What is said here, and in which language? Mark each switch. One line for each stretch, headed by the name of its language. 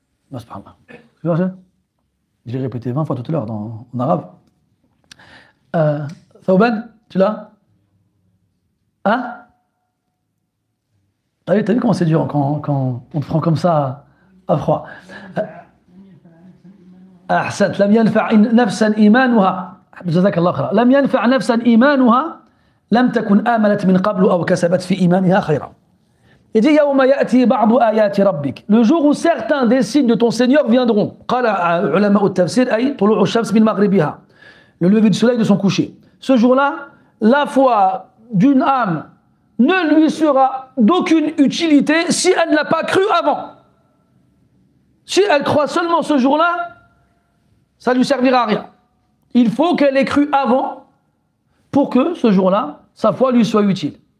French: Non, c'est pas grave. Je l'ai répété 20 fois tout à l'heure en arabe. Thawban, tu l'as? Hein? T'as vu comment c'est dur quand on te prend comme ça à froid.
Arabic: أحسنت لم ينفع نفسا إيمانها جزاك الله خيرا لم ينفع نفسا إيمانها لم تكن آمنت من قبل أو كسبت في إيمانها خيرا.
French: Il dit
Arabic: يوم يأتي بعض آيات ربك.
French: Le jour où certains des signes de ton Seigneur viendront.
Arabic: قال علماء التفسير أي طلوع الشمس من مغربها.
French: Le lever du soleil de son coucher. Ce jour-là, la foi d'une âme ne lui sera d'aucune utilité si elle ne l'a pas cru avant. Si elle croit seulement ce jour-là, ça ne lui servira à rien. Il faut qu'elle ait cru avant pour que ce jour-là, sa foi lui soit utile.